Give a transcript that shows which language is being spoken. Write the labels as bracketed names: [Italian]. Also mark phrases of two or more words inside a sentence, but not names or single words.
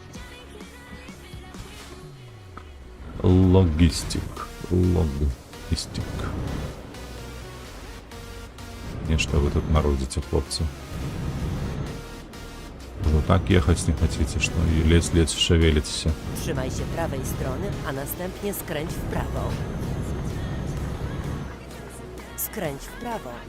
[Belarusian] Логістик. Нешта вы тут марудзіце, хлопцы. Ужо так ехаць не хацеце, што і ледзь шавеліцеся. [Polish] Trzymaj się prawej strony, a następnie skręć w prawo. Skręć w prawo.